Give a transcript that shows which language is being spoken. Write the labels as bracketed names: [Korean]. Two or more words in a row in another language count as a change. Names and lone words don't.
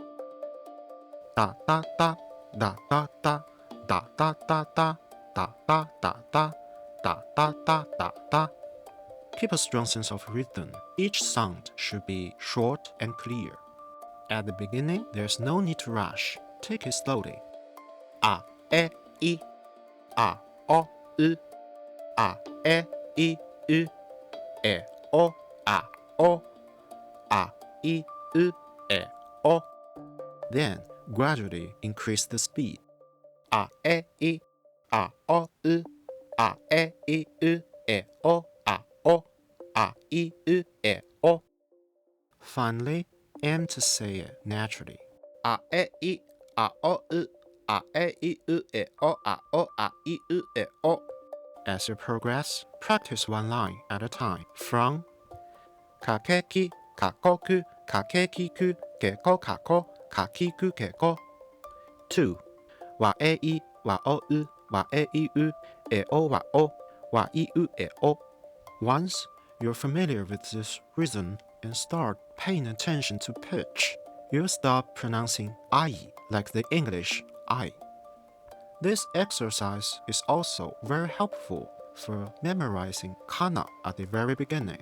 [English] Da da da, da da da, da da da da, da da da da, da da da da da. Keep a strong sense of rhythm. Each sound should be short and clear. At the beginning, there's no need to rush. Take it slowly. [Japanese] A, e, I, a, o, u, a, e, I, u, e, o, a, o, a, I, u, e, o. [English] Then, gradually increase the speed. [Japanese] A, e, I, a, o, u, a, e, I, u, e, o, a, o, a, I, u, e, o. [English] Finally, aim to say it naturally. [Japanese] A, e, I, a, o, u, a, e, I, u, e, o, a, o, a, I, u, e, o. [English] As you progress, practice one line at a time from [Japanese] kakeki, kakoku, kakekiku, keko, kako, kakiku, keko [English] to [Japanese] wa e I, wa o u, wa e I u, e o wa o, wa I u e o. [English] Once you're familiar with this rhythm and start paying attention to pitch, you'll stop pronouncing I like the English I. This exercise is also very helpful for memorizing Kana at the very beginning.